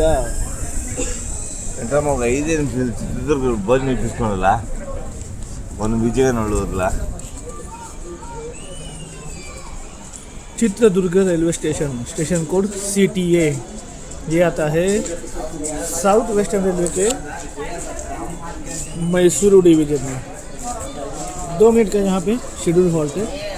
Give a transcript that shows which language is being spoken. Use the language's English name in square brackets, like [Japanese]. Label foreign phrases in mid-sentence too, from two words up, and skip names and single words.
[Kannada] ಎಂತ ಮಗ ಇದೇನು ಚಿತ್ರದುರ್ಗ ಬಸ್ ನಿಲ್ಲಿಸ್ಕೊಳಲ್ಲ ಒಂದು ಬೀಚಿಗೆ ನೋಡೋದಿಲ್ಲ. [Hindi] चित्रदुर्ग रेलवे स्टेशन, [English] station code [Hindi] CTA, ये आता है साउथ वेस्टर्न रेलवे के मैसूरू डिवीजन में। 2 मिनट का यहाँ पे [English] schedule halt [Hindi] है।